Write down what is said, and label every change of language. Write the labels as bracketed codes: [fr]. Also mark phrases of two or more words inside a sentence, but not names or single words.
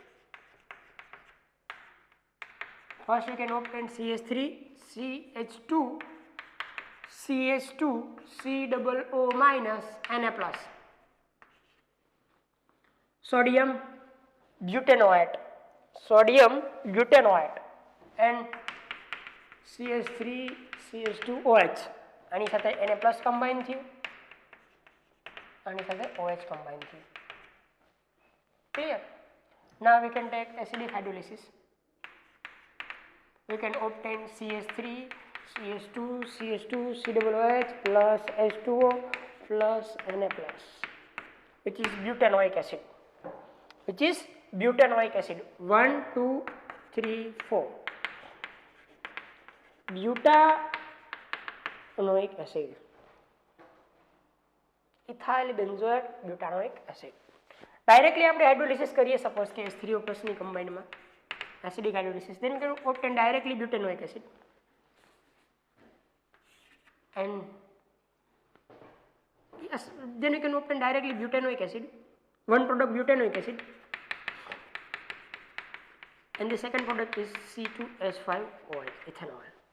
[en] first we can obtain CH3, CH2, CH2, COO minus Na plus, sodium butanoate, and CH3, CH2OH. [gu] આની સાથે [en] Na plus combine [gu] થયું, આની સાથે [en] OH combine [gu] થયું. [en] Clear? Now we can take acidic hydrolysis. We can obtain CH3, CH2, CH2, COOH plus H2O plus Na plus, which is butanoic acid. Which is butanoic acid. 1, 2, 3, 4. Butanoic acid. Ethyl benzoate butanoic acid. Directly [gu] આપણે hydrolysis કરીએ, [en] suppose કે H3O plus ની combined માં acidic hydrolysis, then we can obtain directly butanoic acid. And yes, then we can obtain directly butanoic acid, one product butanoic acid, and the second product is C2H5OH, ethanol.